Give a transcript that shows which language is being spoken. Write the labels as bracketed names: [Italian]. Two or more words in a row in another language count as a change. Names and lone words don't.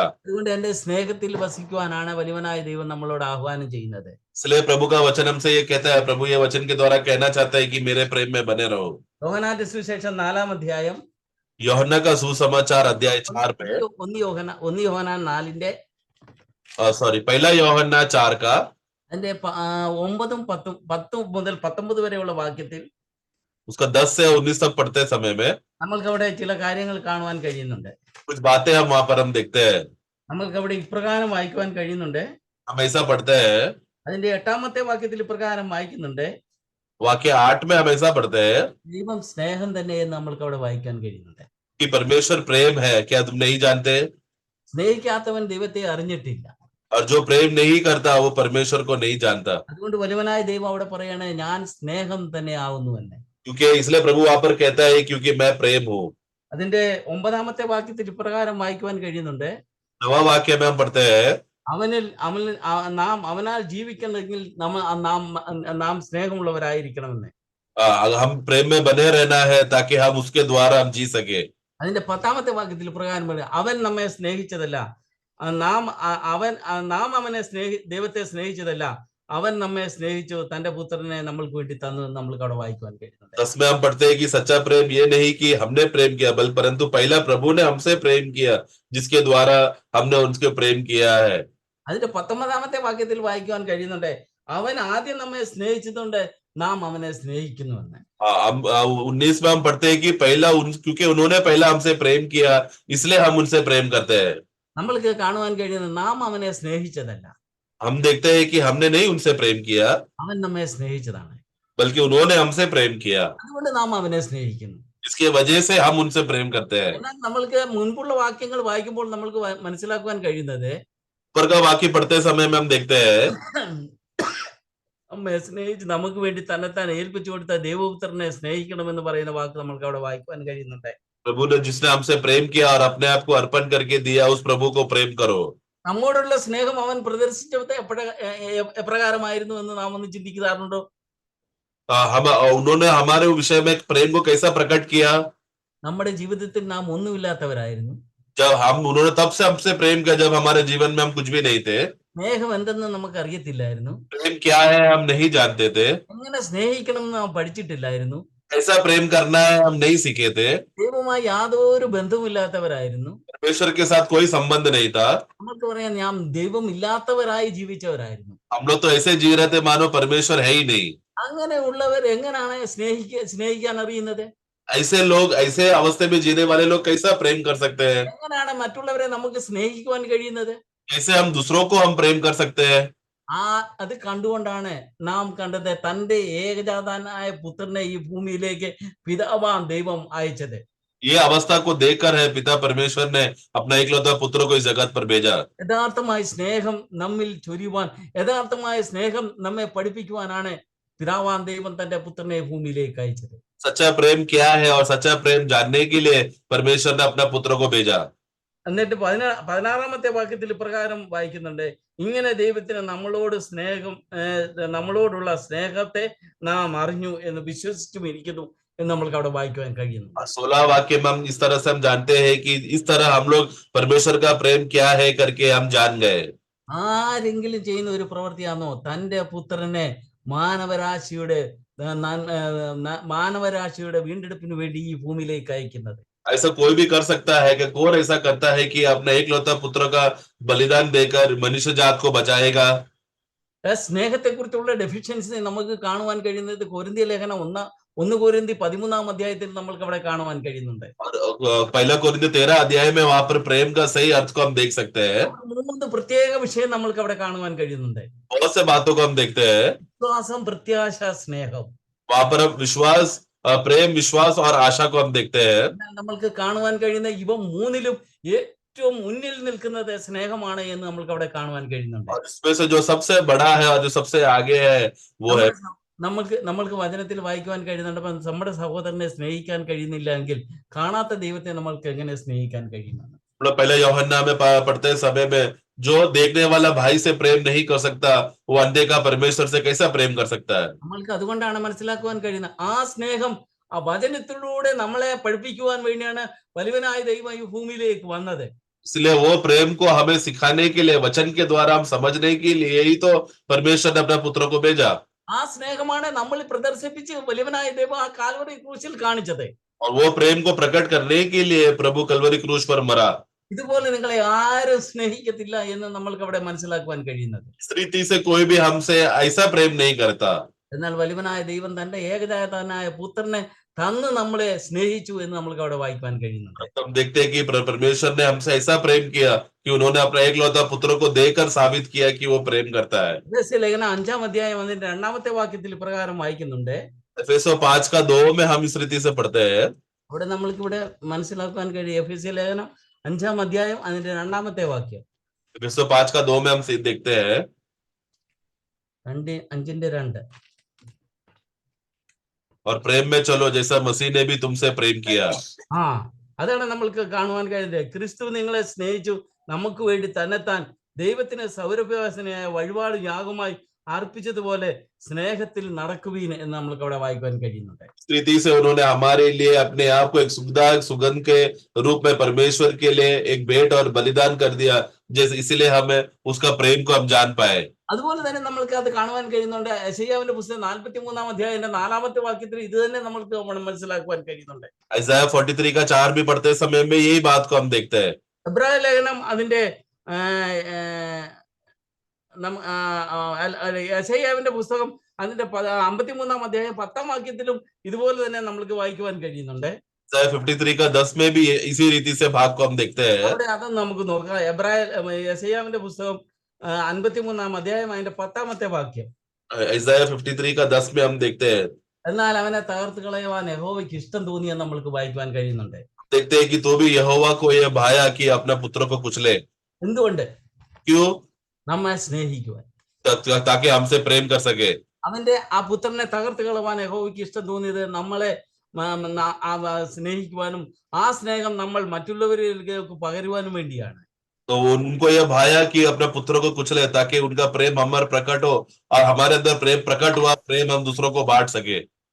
[Malayalam] അതുകൊണ്ട് എന്റെ സ്നേഹത്തിൽ വസിക്കുവാനാണ് വലിയവനായ ദൈവം നമ്മളോട് ആഹ്വാനം ചെയ്യുന്നത്. [Hindi] इसलिए प्रभु का वचन हमसे ये कहता है, प्रभु ये वचन के द्वारा कहना चाहता है कि मेरे प्रेम में बने रहो। [Malayalam] യോഹന്നാന്റെ സുവിശേഷം 4-ാം അധ്യായം [Hindi] यूहन्ना का सुसमाचार अध्याय 4 में, [Malayalam] 1 യോഹന്നാൻ 4-ന്റെ [Hindi] पहला यूहन्ना 4 का [Malayalam] അതിന്റെ 9-ഉം 10 മുതൽ 19 വരെയുള്ള വാക്യത്തിൽ [Hindi] उसका 10 से 19 तक पढ़ते समय में [Malayalam] നമ്മൾക്ക് അവിടെ ചില കാര്യങ്ങൾ കാണുവാൻ കഴിയുന്നുണ്ട്. [Hindi] कुछ बातें हम वहां पर हम देखते हैं। [Malayalam] നമ്മൾക്ക് അവിടെ ഇപ്രകാരം വായിക്കുവാൻ കഴിയുന്നുണ്ട്. [Hindi] हम ऐसा पढ़ते हैं, [Malayalam] അതിന്റെ 8-ാമത്തെ വാക്യത്തിൽ ഇപ്രകാരം വായിക്കുന്നുണ്ട്, [Hindi] वाक्य 8 में हम ऐसा पढ़ते हैं [Malayalam] ദൈവം സ്നേഹം തന്നെ എന്ന് നമ്മൾക്ക് അവിടെ വായിക്കാൻ കഴിയുന്നുണ്ട്. [Hindi] कि परमेश्वर प्रेम है, क्या तुम नहीं जानते? [Malayalam] സ്നേഹിക്കാത്തവൻ ദൈവത്തെ അറിഞ്ഞിട്ടില്ല. [Hindi] और जो प्रेम नहीं करता वो परमेश्वर को नहीं जानता। [Malayalam] അതുകൊണ്ട് വലിയവനായ ദൈവം അവിടെ പറയാണ്, ഞാൻ സ്നേഹം തന്നെ ആവുന്നു എന്ന്. [Hindi] क्योंकि इसलिए प्रभु वहां पर कहता है क्योंकि मैं प्रेम हूँ। [Malayalam] അതിന്റെ 9-ാമത്തെ വാക്യത്തിൽ ഇപ്രകാരം വായിക്കുവാൻ കഴിയുന്നുണ്ട്, [Hindi] 9वां वाक्य में हम पढ़ते हैं, [Malayalam] അവനാൽ ജീവിക്കണമെങ്കിൽ നാം സ്നേഹമുള്ളവരായിരിക്കണമെന്ന്. [Hindi] हम प्रेम में बने रहना है ताकि हम उसके द्वारा हम जी सके। [Malayalam] അതിന്റെ 10-ാമത്തെ വാക്യത്തിൽ പ്രകാരം അവൻ നമ്മെ സ്നേഹിച്ചതല്ല, നാം അവനെ ദൈവത്തെ സ്നേഹിച്ചതല്ല, അവൻ നമ്മെ സ്നേഹിച്ചു തന്റെ പുത്രനെ നമ്മൾക്ക് വേണ്ടി തന്നു എന്ന് നമ്മൾക്ക് അവിടെ വായിക്കുവാൻ കഴിയുന്നുണ്ട്. [Hindi] 10 में हम पढ़ते हैं कि सच्चा प्रेम ये नहीं कि हमने प्रेम किया बल्कि परंतु पहला प्रभु ने हमसे प्रेम किया जिसके द्वारा हमने उनके प्रेम किया है। [Malayalam] അതിന്റെ 19-ാമത്തെ വാക്യത്തിൽ വായിക്കുവാൻ കഴിയുന്നുണ്ട്, അവൻ ആദ്യം നമ്മെ സ്നേഹിച്ചതുകൊണ്ട് നാം അവനെ സ്നേഹിക്കുന്നുവെന്ന്. [Hindi] 19 में हम पढ़ते हैं कि क्योंकि उन्होंने पहला हमसे प्रेम किया इसलिए हम उनसे प्रेम करते हैं। [Malayalam] നമ്മൾക്ക് കാണുവാൻ കഴിയുന്നത് നാം അവനെ സ്നേഹിച്ചതല്ല, [Hindi] हम देखते हैं कि हमने नहीं उनसे प्रेम किया [Malayalam] അവൻ നമ്മെ സ്നേഹിച്ചതാണ്. [Hindi] बल्कि उन्होंने हमसे प्रेम किया, [Malayalam] അതുകൊണ്ട് നാം അവനെ സ്നേഹിക്കുന്നു. [Hindi] इसकी वजह से हम उनसे प्रेम करते हैं। [Malayalam] എന്നാൽ നമ്മൾക്ക് മുൻപുള്ള വാക്യങ്ങൾ വായിക്കുമ്പോൾ നമ്മൾക്ക് മനസ്സിലാക്കുവാൻ കഴിയുന്നത്, [Hindi] ऊपर का वाक्य पढ़ते समय में हम देखते हैं [Malayalam] നമ്മെ സ്നേഹിച്ച് നമുക്ക് വേണ്ടി തന്നെത്താൻ ഏൽപ്പിച്ചു കൊടുത്ത ദൈവപുത്രനെ സ്നേഹിക്കണമെന്ന് പറയുന്ന വാക്ക് നമ്മൾക്ക് അവിടെ വായിക്കുവാൻ കഴിയുന്നുണ്ട്. [Hindi] प्रभु ने जिसने हमसे प्रेम किया और अपने आप को अर्पण करके दिया उस प्रभु को प्रेम करो। [Malayalam] നമ്മോടുള്ള സ്നേഹം അവൻ പ്രദർശിച്ചത് എപ്രകാരമായിരുന്നു എന്ന് നാം ഒന്ന് ചിന്തിക്കാറുണ്ടോ? [Hindi] उन्होंने हमारे विषय में प्रेम को कैसा प्रकट किया? [Malayalam] നമ്മുടെ ജീവിതത്തിൽ നാം ഒന്നുമില്ലാത്തവരായിരുന്നു. [Hindi] जब हम उन्होंने तब से हमसे प्रेम किया जब हमारे जीवन में हम कुछ भी नहीं थे। [Malayalam] സ്നേഹം എന്തെന്ന് നമുക്ക് അറിയത്തില്ലായിരുന്നു. [Hindi] प्रेम क्या है हम नहीं जानते थे। [Malayalam] എങ്ങനെ സ്നേഹിക്കണം എന്ന് നാം പഠിച്ചിട്ടില്ലായിരുന്നു. [Hindi] कैसा प्रेम करना है हम नहीं सीखे थे। [Malayalam] ദൈവവുമായി യാതൊരു ബന്ധവുമില്ലാത്തവരായിരുന്നു. [Hindi] परमेश्वर के साथ कोई संबंध नहीं था। [Malayalam] നമുക്ക് പറയാം നാം ദൈവം ഇല്ലാത്തവരായി ജീവിച്ചവരായിരുന്നു. [Hindi] हम लोग तो ऐसे जी रहे थे मानो परमेश्वर है ही नहीं। [Malayalam] അങ്ങനെയുള്ളവർ എങ്ങനെയാണ് സ്നേഹിക്കാൻ അറിയുന്നത്? [Hindi] ऐसे लोग ऐसे अवस्था में जीने वाले लोग कैसा प्रेम कर सकते हैं? [Malayalam] എങ്ങനെയാണ് മറ്റുള്ളവരെ നമുക്ക് സ്നേഹിക്കുവാൻ കഴിയുന്നത്? [Hindi] कैसे हम दूसरों को हम प्रेम कर सकते हैं? [Malayalam] അത് കണ്ടുകൊണ്ടാണ് നാം കണ്ടത് തന്റെ ഏകജാതനായ പുത്രനെ ഈ ഭൂമിയിലേക്ക് പിതാവാം ദൈവം അയച്ചത്. [Hindi] ये अवस्था को देखकर है पिता परमेश्वर ने अपना एकलौता पुत्र को इस जगत पर भेजा। [Malayalam] യഥാർത്ഥമായ സ്നേഹം നമ്മിൽ ചൊരിയുവാൻ, യഥാർത്ഥമായ സ്നേഹം നമ്മെ പഠിപ്പിക്കുവാനാണ് പിതാവാം ദൈവം തന്റെ പുത്രനെ ഭൂമിയിലേക്ക് അയച്ചത്. [Hindi] सच्चा प्रेम क्या है और सच्चा प्रेम जानने के लिए परमेश्वर ने अपना पुत्र को भेजा। [Malayalam] എന്നിട്ട് 16-ാമത്തെ വാക്യത്തിൽ ഇപ്രകാരം വായിക്കുന്നുണ്ട്, ഇങ്ങനെ ദൈവത്തിന് നമ്മളോടുള്ള സ്നേഹത്തെ നാം അറിഞ്ഞു എന്ന് വിശ്വസിച്ചും ഇരിക്കുന്നു എന്ന് നമ്മൾക്ക് അവിടെ വായിക്കുവാൻ കഴിയുന്നു. [Hindi] 16 वाक्य में हम इस तरह से हम जानते हैं कि इस तरह हम लोग परमेश्वर का प्रेम क्या है करके हम जान गए। [Malayalam] ആരെങ്കിലും ചെയ്യുന്ന ഒരു പ്രവൃത്തിയാണോ തന്റെ പുത്രനെ മാനവരാശിയുടെ വീണ്ടെടുപ്പിന് വേണ്ടി ഈ ഭൂമിയിലേക്ക് അയക്കുന്നത്? [Hindi] ऐसा कोई भी कर सकता है कि कौन ऐसा करता है कि अपना एकलौता पुत्र का बलिदान देकर मनुष्य जात को बचाएगा? [Malayalam] സ്നേഹത്തെ കുറിച്ചുള്ള ഡെഫിഷ്യൻസി നമുക്ക് കാണുവാൻ കഴിയുന്നത് കൊരിന്ത്യ ലേഖനം 1 കൊരിന്തി 13-ാം അധ്യായത്തിൽ നമ്മൾക്ക് അവിടെ കാണുവാൻ കഴിയുന്നുണ്ട്. [Hindi] और पहला कोरिन्थियों 13 अध्याय में वहां पर प्रेम का सही अर्थ को हम देख सकते हैं। [Malayalam] 3 പ്രത്യേക വിഷയം നമ്മൾക്ക് അവിടെ കാണുവാൻ കഴിയുന്നുണ്ട്. [Hindi] बहुत से बातों को हम देखते हैं। [Malayalam] വിശ്വാസം, പ്രത്യാശ, സ്നേഹം. [Hindi] वहां पर हम विश्वास, प्रेम, विश्वास और आशा को हम देखते हैं। [Malayalam] നമ്മൾക്ക് കാണുവാൻ കഴിയുന്ന ഇവ മൂന്നിലും ഏറ്റവും മുന്നിൽ നിൽക്കുന്നത് സ്നേഹമാണ് എന്ന് നമ്മൾക്ക് അവിടെ കാണുവാൻ കഴിയുന്നുണ്ട്. [Hindi] और इसमें से जो सबसे बड़ा है और जो सबसे आगे है वो है। [Malayalam] നമ്മൾക്ക് വചനത്തിൽ വായിക്കുവാൻ കഴിയുന്നുണ്ട്, അപ്പം നമ്മുടെ സഹോദരനെ സ്നേഹിക്കാൻ കഴിയുന്നില്ല എങ്കിൽ കാണാത്ത ദൈവത്തെ നമ്മൾക്ക് എങ്ങനെ സ്നേഹിക്കാൻ കഴിയുമെന്ന്. [Hindi] पहले यूहन्ना में पढ़ते समय में जो देखने वाला भाई से प्रेम नहीं कर सकता वो अंधे का परमेश्वर से कैसा प्रेम कर सकता है? [Malayalam] നമ്മൾക്ക് അതുകൊണ്ടാണ് മനസ്സിലാക്കുവാൻ കഴിയുന്നത് ആ സ്നേഹം ആ വചനത്തിലൂടെ നമ്മളെ പഠിപ്പിക്കുവാൻ വേണ്ടിയാണ് വലിയവനായ ദൈവം ഈ ഭൂമിയിലേക്ക് വന്നത്. [Hindi] इसलिए वो प्रेम को हमें सिखाने के लिए, वचन के द्वारा हम समझने के लिए ही तो परमेश्वर ने अपना पुत्र को भेजा। [Malayalam] ആ സ്നേഹമാണ് നമ്മൾ പ്രദർശിപ്പിച്ച് വലിയവനായ ദൈവം ആ കാൽവറി ക്രൂശിൽ കാണിച്ചത്. [Hindi] और वो प्रेम को प्रकट करने के लिए प्रभु कलवरी क्रूस पर मरा। [Malayalam] ഇതുപോലെ നിങ്ങളെ ആരും സ്നേഹിക്കത്തില്ല എന്ന് നമ്മൾക്ക് അവിടെ മനസ്സിലാക്കുവാൻ കഴിയുന്നത്. [Hindi] इस रीति से कोई भी हमसे ऐसा प्रेम नहीं करता। [Malayalam] എന്നാൽ വലിയവനായ ദൈവം തന്റെ ഏകജാതനായ പുത്രനെ തന്ന് നമ്മളെ സ്നേഹിച്ചു എന്ന് നമ്മൾക്ക് അവിടെ വായിക്കാൻ കഴിയുന്നുണ്ട്. [Hindi] हम देखते हैं कि परमेश्वर ने हमसे ऐसा प्रेम किया कि उन्होंने अपना एकलौता पुत्र को देकर साबित किया कि वो प्रेम करता है। [Malayalam] ലേഖനം 5-ാം അധ്യായം അതിന്റെ 2-ാമത്തെ വാക്യത്തിൽ ഇപ്രകാരം വായിക്കുന്നുണ്ട്. [Hindi] एफेसो 5:2 में हम इस रीति से पढ़ते हैं। [Malayalam] അവിടെ നമ്മൾക്ക് ഇവിടെ മനസ്സിലാക്കാൻ കഴിയും. എഫെസ്യ ലേഖനം 5-ാം അധ്യായം അതിന്റെ 2-ാമത്തെ വാക്യം. [Hindi] एफेसो 5:2 में हम देखते हैं 5:2 और प्रेम में चलो जैसा मसीह ने भी तुमसे प्रेम किया। [Malayalam] അതാണ് നമ്മൾക്ക് കാണുവാൻ കഴിയുന്നത്. ക്രിസ്തു നിങ്ങളെ സ്നേഹിച്ചു, നമുക്ക് വേണ്ടി തന്നെത്താൻ ദൈവത്തിന് സൗരഭ്യവാസനയായ വഴിപാട് യാഗമായി अर्पिച്ചതുപോലെ സ്നേഹത്തിൽ നടക്കുവീൻ എന്ന് നമുക്ക് അവിടെ വായിക്കാൻ കഴിയുന്നുണ്ട്. [Hindi] रीति से उन्होंने हमारे लिए अपने आप को एक सुगंध के रूप में परमेश्वर के लिए एक भेंट और बलिदान कर दिया, जैसे इसलिए हमें उसका प्रेम को हम जान पाए। [Malayalam] അതുപോലെ തന്നെ നമ്മൾക്ക് അത് കാണുവാൻ കഴിയുന്നുണ്ട്. യെശയ്യാവിന്റെ പുസ്തകം 43-ാം അധ്യായത്തിന്റെ 4-ാമത്തെ വാക്യത്തിൽ ഇത് തന്നെ നമ്മൾക്ക് മനസ്സിലാക്കുവാൻ കഴിയുന്നുണ്ട്. [Hindi] Isaiah 43 का 4 भी पढ़ते समय में यही बात को हम देखते हैं। [Malayalam] എബ്രായ ലേഖനം അതിന്റെ യെശയ്യാവിന്റെ പുസ്തകം അതിന്റെ 53-ാം അധ്യായം 10-ാം വാക്യത്തിലും ഇതുപോലെ തന്നെ നമ്മൾക്ക് വായിക്കുവാൻ കഴിയുന്നുണ്ട്. [Hindi] Isaiah 53 का 10 में भी इसी रीति से भाग को हम देखते हैं। [Malayalam] അവിടെ അതൊന്നും നമുക്ക് നോക്കാം. യെശയ്യാവിന്റെ പുസ്തകം 53-ാം അധ്യായം അതിന്റെ 10-ാമത്തെ വാക്യം. [Hindi] Isaiah 53 का 10 में हम देखते हैं। [Malayalam] എന്നാൽ അവനെ തകർത്ത് കളയുവാൻ യഹോവയ്ക്ക് ഇഷ്ടം തോന്നിയെന്ന് നമ്മൾക്ക് വായിക്കുവാൻ കഴിയുന്നുണ്ട്. [Hindi] देखते हैं कि तो भी यहोवा को यह भाया कि अपना पुत्र को कुचले। [Malayalam] എന്തുകൊണ്ട്? [Hindi] क्यों? [Malayalam] നമ്മെ സ്നേഹിക്കുവാൻ, [Hindi] ताकि हमसे प्रेम कर सके। [Malayalam] അവന്റെ ആ പുത്രനെ തകർത്ത് കളവാൻ യഹോവയ്ക്ക് ഇഷ്ടം തോന്നിയത് നമ്മളെ സ്നേഹിക്കുവാനും ആ സ്നേഹം നമ്മൾ മറ്റുള്ളവരിലേക്ക് പകരുവാനും വേണ്ടിയാണ്. [Hindi] तो उनको यह भाया कि अपने पुत्र को कुचले ताकि उनका प्रेम हमारे प्रकट हो और हमारे अंदर प्रेम प्रकट हुआ, प्रेम हम दूसरों को बांट सके।